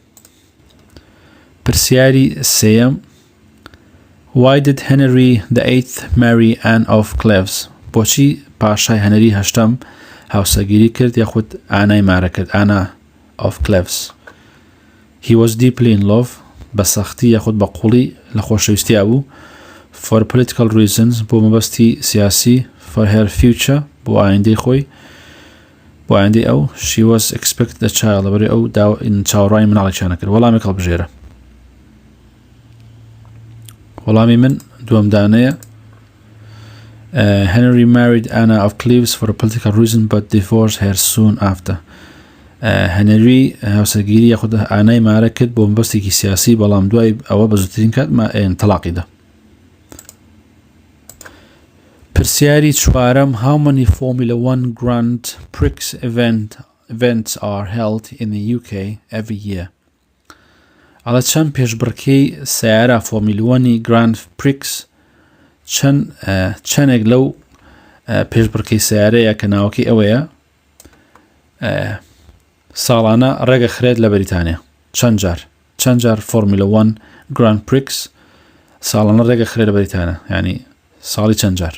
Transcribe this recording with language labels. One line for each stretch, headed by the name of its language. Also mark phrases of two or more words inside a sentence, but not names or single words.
Central Kurdish: پرسیاری سێیەم.
English: Why did Henry VIII marry Anne of Cleves؟
Central Kurdish: بۆچی پاشای هەنەری هەشتەم هاوسەگیری کرد یاخود ئانای مارە کرد Anna of Cleves؟
English: He was deeply in love.
Central Kurdish: بە سەختی یاخود بە قوڵی لە خۆشەویستیا بوو.
English: For political reasons
Central Kurdish: بۆ مەبەستی سیاسی.
English: For her future
Central Kurdish: بۆ ئایندەی خۆی بۆ ئایندەی ئەو.
English: She was expected a child
Central Kurdish: لەبەرەوەی ئەو چاوەڕوانی مناڵێکیان کرد. وەڵامێک هەڵبژێرە. وەڵامی من دووەم دانەیە.
English: Henry married Anna of Cleves for a political reason but divorced her soon after.
Central Kurdish: هەنەری هاوسەرگیری یاخود ئانای مارە کرد بۆ مەبەستێکی سیاسی بەڵام دوای ئەوە بە زووترین کات تەلاقیدا. پرسیاری چوارەم.
English: How many Formula 1 Grand Prix events are held in the UK every year؟
Central Kurdish: ئەڵە چەند پێشبڕکێی سیارە فۆرمیلوانی Grand Prix چەندێک لەو پێشبڕکەی سیارەیە کە ناوەکەی ئەوەیە ساڵانە ڕێگەخرێت لە بەریتانیا. چەند جار فۆرمیلە 1 Grand Prix ساڵانە ڕێگەخرێت لە بەریتانیا، یعنی ساڵی چەند جار؟